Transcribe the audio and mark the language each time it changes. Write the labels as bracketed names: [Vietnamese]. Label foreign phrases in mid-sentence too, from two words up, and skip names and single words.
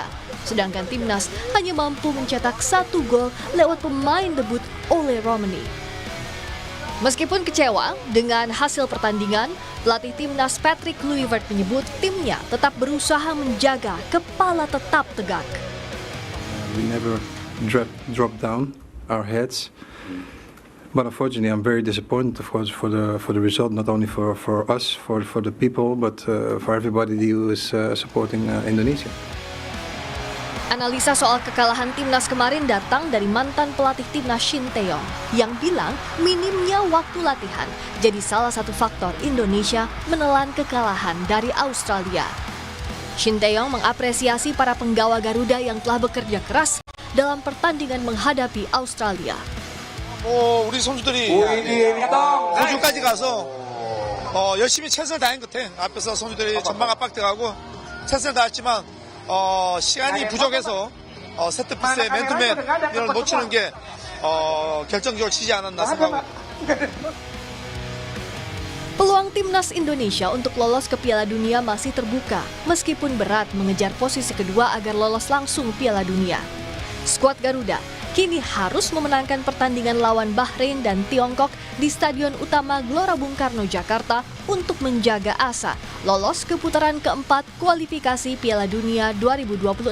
[Indonesian] Sedangkan timnas hanya mampu mencetak 1 gol lewat pemain debut Ole Romani. Meskipun kecewa dengan hasil pertandingan, pelatih timnas Patrick Kluivert menyebut timnya tetap berusaha menjaga kepala tetap tegak. [English] We never drop down our heads. But unfortunately, I'm very disappointed, of course, for the result. Not only for us, for the people, but for everybody who is supporting Indonesia. [Indonesian] Analisa soal kekalahan timnas kemarin datang dari mantan pelatih timnas Shin Tae-yong yang bilang minimnya waktu latihan jadi salah satu faktor Indonesia menelan kekalahan dari Australia. Shin Tae-yong mengapresiasi para penggawa Garuda yang telah bekerja keras dalam pertandingan menghadapi Australia. [Korean] 우리 선수들이 호주까지 가서 열심히 최선을 다한 것 같아. 앞에서 선수들이 전방 압박돼가고 최선을 다했지만 시간이 부족해서 세트피스의 맨투맨 이걸 놓치는 게 결정적으로 치지 않았나 생각하고. [Indonesian] Peluang timnas Indonesia untuk lolos ke Piala Dunia masih terbuka, meskipun berat mengejar posisi kedua agar lolos langsung Piala Dunia. Skuad Garuda kini harus memenangkan pertandingan lawan Bahrain dan Tiongkok di Stadion Utama Gelora Bung Karno, Jakarta untuk menjaga asa lolos ke putaran keempat kualifikasi Piala Dunia 2026.